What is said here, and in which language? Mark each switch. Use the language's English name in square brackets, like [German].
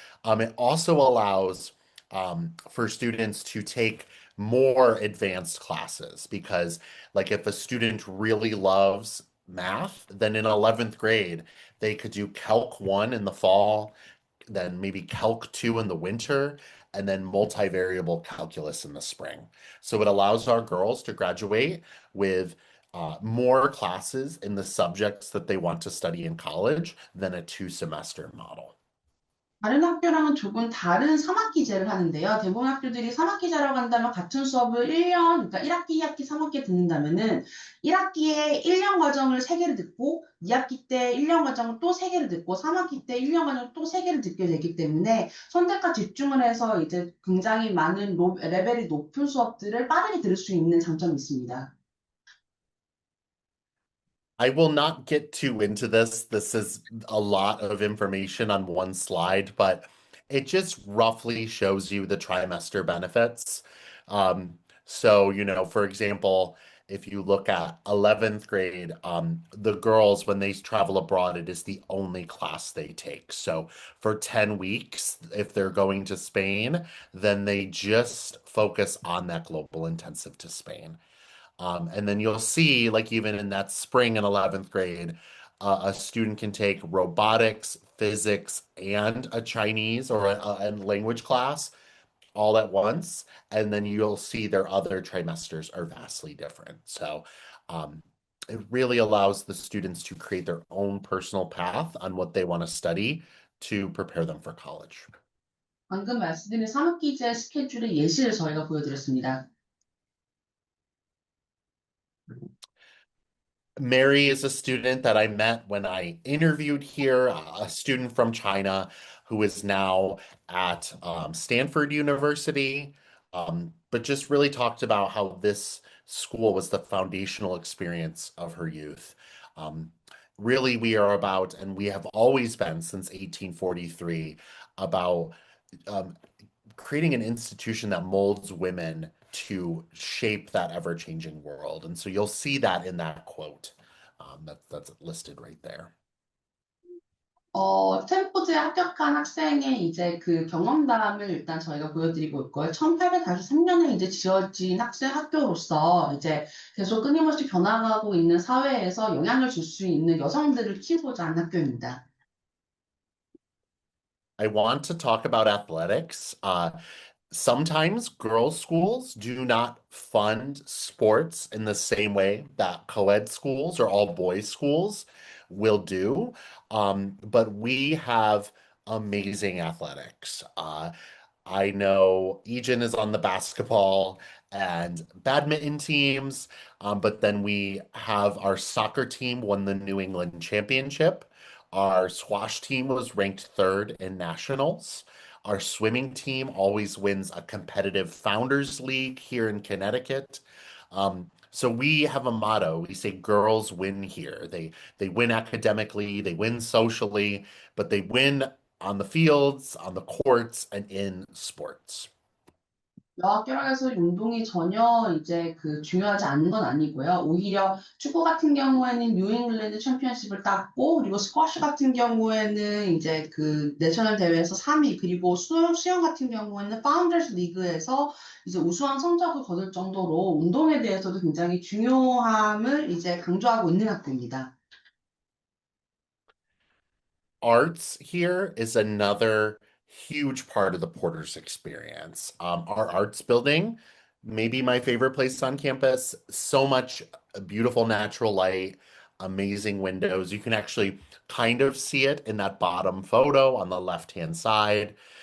[English] It also allows for students to take more advanced classes because, like, if a student really loves math, then in 11th grade, they could do Calc 1 in the fall, then maybe Calc 2 in the winter, and then multivariable calculus in the spring. So it allows our girls to graduate with more classes in the subjects that they want to study in college than a 2 semester model. [Korean] 다른 학교랑은 조금 다른 3학기제를 하는데요. 대부분 학교들이 3학기제라고 한다면 같은 수업을 1년, 그러니까 1학기, 2학기, 3학기에 듣는다면은 1학기에 1년 과정을 3개를 듣고 2학기 때 1년 과정을 또 3개를 듣고 3학기 때 1년 과정을 또 3개를 듣게 되기 때문에 선택과 집중을 해서 이제 굉장히 많은 레벨이 높은 수업들을 빠르게 들을 수 있는 장점이 있습니다. [English] I will not get too into this. This is a lot of information on one slide, but it just roughly shows you the trimester benefits. So, for example, if you look at 11th grade, the girls, when they travel abroad, it is the only class they take. So for 10 weeks, if they're going to Spain, then they just focus on that global intensive to Spain. And then you'll see, like even in that spring in 11th grade, a student can take robotics, physics, and a Chinese or a language class all at once. And then you'll see their other trimesters are vastly different. So it really allows the students to create their own personal path on what they want to study to prepare them for college. [Korean] 방금 말씀드린 3학기제 스케줄의 예시를 저희가 보여드렸습니다. [English] Mary is a student that I met when I interviewed here, a student from China who is now at Stanford University, but just really talked about how this school was the foundational experience of her youth. Really, we are about, and we have always been since 1843, about creating an institution that molds women to shape that ever-changing world. And so you'll see that in that quote. That's listed right there. [Korean] 스탠포드에 합격한 학생의 이제 그 경험담을 일단 저희가 보여드리고 있고요. 1843년에 이제 지어진 학생 학교로서 이제 계속 끊임없이 변화가고 있는 사회에서 영향을 줄 수 있는 여성들을 키우고자 하는 학교입니다. [English] I want to talk about athletics. Sometimes girls' schools do not fund sports in the same way that co-ed schools or all boys schools will do. But we have amazing athletics. I know Egan is on the basketball and badminton teams, but then we have our soccer team won the New England Championship. Our squash team was ranked third in nationals. Our swimming team always wins a competitive Founders League here in Connecticut. So we have a motto. We say girls win here. They win academically, they win socially, but they win on the fields, on the courts, and in sports. [Korean] 여학교라서 운동이 전혀 이제 그 중요하지 않은 건 아니고요. 오히려 축구 같은 경우에는 뉴잉글랜드 챔피언십을 땄고, 그리고 스쿼시 같은 경우에는 이제 그 내셔널 대회에서 3위, 그리고 수영 같은 경우에는 파운더스 리그에서 이제 우수한 성적을 거둘 정도로 운동에 대해서도 굉장히 중요함을 이제 강조하고 있는 학교입니다. [English] Arts here is another huge part of the Porter's experience. Our arts building, maybe my favorite place on campus, so much beautiful natural light, amazing windows. You can actually kind of see it in that bottom photo on the left-hand side.